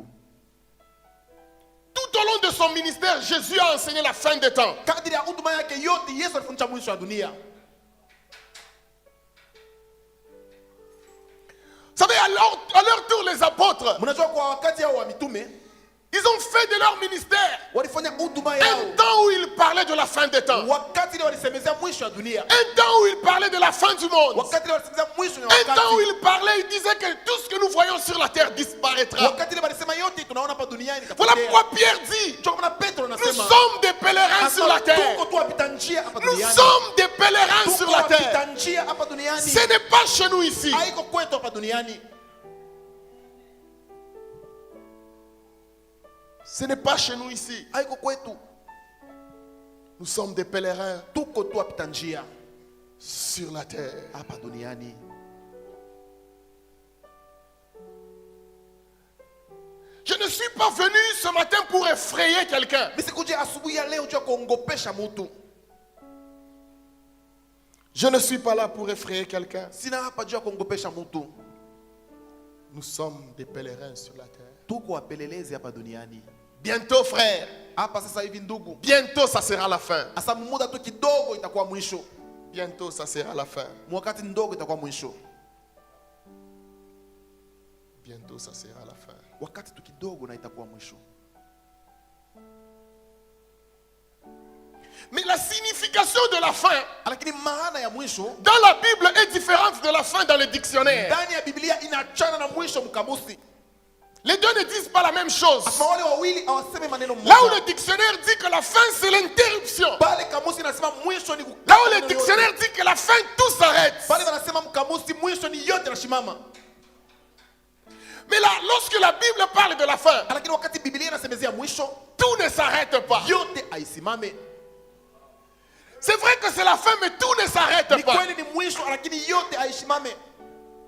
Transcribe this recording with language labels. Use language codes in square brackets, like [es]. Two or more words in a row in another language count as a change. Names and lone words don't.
[fr] Tout au long de son ministère, Jésus a enseigné la fin des temps. [sw] Kadiri ya huduma yake yote Yesu alifundisha mwisho wa dunia. [fr] Vous savez, à leur tour, les apôtres, [sw] Mnajua kwa wakati hao wa mitume [fr] ils ont fait de leur ministère [sw] walifanya huduma yao, [fr] un temps où ils parlaient de la fin des temps. [sw] wakati ile walisemezea mwisho wa dunia, [fr] Un temps où ils parlaient de la fin du monde. [sw] wakati ile walisemezea mwisho ya [fr] Un temps où [sw] wakati, [fr] ils parlaient, ils disaient que tout ce que nous voyons sur la terre disparaîtra. [sw] wakati ile walisema yote tunaona hapa duniani [fr] Voilà [sw] itapotea. [fr] pourquoi Pierre dit, [sw] Ndio maana Petro [fr] nous [sw] anasema [fr] sommes des pèlerins sur la terre. [sw] tuko tu wapita njia hapa [fr] Nous [sw] duniani, [fr] sommes des pèlerins [sw] tuko [fr] sur la [sw] wapita [fr] terre. [sw] njia hapa duniani, [fr] Ce n'est pas chez nous ici. [sw] haiko kwetu hapa duniani, [fr] Ce n'est pas chez nous ici. [sw] haiko kwetu, [fr] Nous sommes des pèlerins [sw] tuko tu wapita njia [fr] sur la terre. [sw] hapa duniani. [fr] Je ne suis pas venu ce matin pour effrayer quelqu'un. [sw] Mimi sikuja asubuhi ya leo juu ya kuongopesha mtu, [fr] Je ne suis pas là pour effrayer quelqu'un. [sw] sina hapa juu ya kuongopesha mtu. [fr] Nous sommes des pèlerins sur la terre. [sw] Tuko wapelelezi hapa duniani. [fr] Bientôt, frère, [sw] Hapa sasa hivi ndugu, [fr] bientôt ça sera la fin. [sw] asa muda tu kidogo itakuwa mwisho, [fr] Bientôt ça sera la fin. [sw] wakati ndogo itakuwa mwisho, [fr] Bientôt ça sera la fin. [sw] wakati tu kidogo na itakuwa mwisho. [fr] Mais la signification de la fin [sw] Lakini maana ya mwisho [fr] dans la Bible est différente de la fin dans le dictionnaire. [sw] ndani ya Biblia inaachana na mwisho mkamusi. [fr] Les deux ne disent pas la même chose. [sw] Asema wale wawili hawasemi maneno [fr] Là où [sw] moja. [fr] le dictionnaire dit que la fin c'est l'interruption. [sw] Pale kamusi inasema mwisho ni [fr] Là où [sw] kukata [fr] le [sw] maneno yote. [fr] dictionnaire dit que la fin tout s'arrête. [sw] Pale wanasema mkamusi mwisho ni yote nashimama. [fr] Mais là, lorsque la Bible parle de la fin, [sw] Lakini wakati Biblia inasemezea mwisho, [fr] tout ne s'arrête pas. [sw] yote haisimame. [fr] C'est vrai que c'est la fin, mais tout ne s'arrête [sw] Ni [fr] pas. [sw] kweli ni mwisho, lakini yote haisimame.